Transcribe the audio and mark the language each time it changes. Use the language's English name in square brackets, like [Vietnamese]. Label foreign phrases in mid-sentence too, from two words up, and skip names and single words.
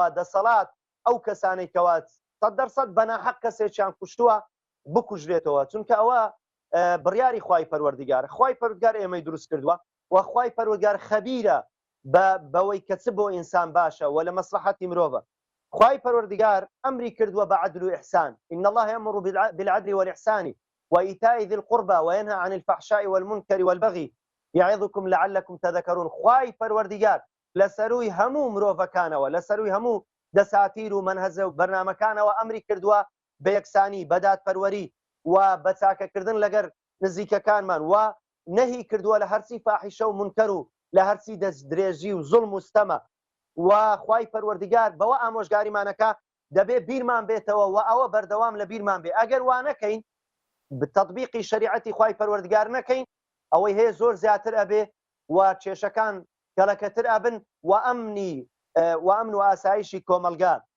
[Central Kurdish] دەسەڵات ئەو کەسانەی کەوا 100% بەناحەق کەسێکیان کوشتووە بکوژرێتەوە چونکە ئەوە بڕیاری خوای پەروەردگار خوای پەروەردگار ئێمەی دروست کردووە و خوای پەروەردگار خەبیرە بەوەی کە چ بۆ ئینسان باشە و لە مەسلحەتی مرۆڤە خوای پەروەردگار ئەمری کردووە بە عەدل و ئیحسان [Arabic] إن الله يأمر بالعدل والإحسان وإيتاء ذي القربى وينهى عن الفحشاء والمنكر والبغي يعظكم لعلكم تذكرون [Central Kurdish] خوای پەروەردگار لەسەروی هەموو مرۆڤەکانەوە لەسەروی هەموو دەساتیر و منهەزە و بەرنامەکانەوە ئەمری کردووە بە یەکسانی بەدات پەروەری و بە چاکەکردن لەگەر نزیکەکانمان و نەهی کردووە لە هەرچی فاحیشە و منکەر و لە هەرچی دەستدرێژی و زوڵم و ستەمە و خوای پەروەردگار بەوە ئامۆژگاریمانەکە دەبێ بیرمان بێتەوە و ئەوە بەردەوام لە بیرمان بێ ئەگەر وا نەکەین بتەطبیقی شریعەتی خوای پەروەردگار نەکەین ئەوەی هەیە زۆر زیاتر ئەبێ و کێشەکان گەڵەکەتر ئەبن و ئەمن و ئاسایشی کۆمەلگا